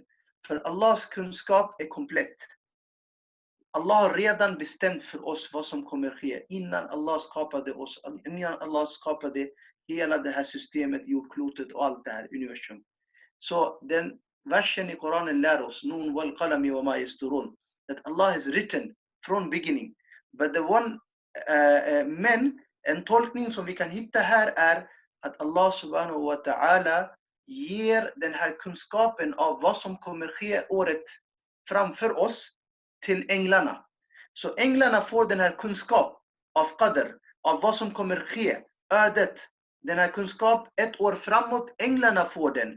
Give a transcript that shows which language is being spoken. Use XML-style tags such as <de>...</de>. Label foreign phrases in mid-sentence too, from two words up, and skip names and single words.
<sv>För Allahs kunskap är komplett. Allah har redan bestämt för oss vad som kommer ske innan Allah skapade oss, innan Allah skapade hela det här systemet, jordklotet och allt det här universum. Så den versen i Koranen lär oss,</sv> <ar>ن والقلم وما يسطرون,</ar> <en>that Allah has written from beginning. But the one</en> <sv>men, en tolkning som vi kan hitta här är att Allah</sv> <ar>سبحانه وتعالى</ar> <sv>ger den här kunskapen av vad som kommer ske året framför oss till änglarna. Så änglarna får den här kunskap av qadr, av vad som kommer ske, ödet. Den här kunskap ett år framåt, änglarna får den.</sv>